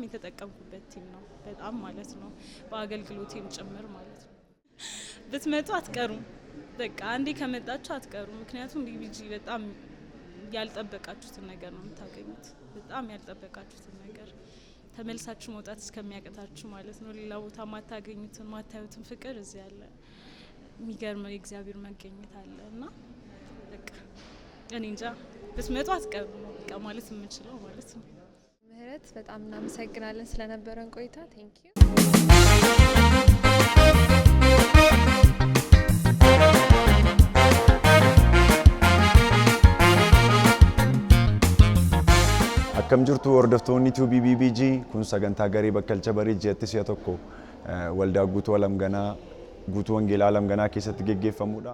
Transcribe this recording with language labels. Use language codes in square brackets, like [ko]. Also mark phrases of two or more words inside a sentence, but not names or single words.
[am] የተጠቀምኩበት ቲም ነው። በጣም ማለት ነው በአገልግሎቴም ጭምር ማለት ነው። ብትመጡ አትቀሩም። በቃ አንዴ ከመጣችሁ አትቀሩም። ምክንያቱም BBG በጣም ያልጠበቃችሁትን ነገር ነው የምታገኙት። በጣም ያልጠበቃችሁትን ነገር ተመልሳችሁ መውጣት እስከሚያቀታችሁ ማለት ነው። ሌላ ቦታ ማታገኙትን ማታዩትን ፍቅር እዚህ አለ። የሚገርመው የእግዚአብሔር መገኘት አለ እና በቃ እኔ እንጃ ብትመጡ አትቀሩ ነው በቃ ማለት የምችለው ማለት ነው። ምህረት በጣም እናመሰግናለን ስለነበረን ቆይታ። [en] thank you። [om] Akkam jirtu hordoftoonni tiivii BBG kun sagantaa garee bakkalcha barii jeetti si'a tokko waldaa guutuu alamganaa guutuu wangeelaa alamganaa keessatti geggeeffamudha.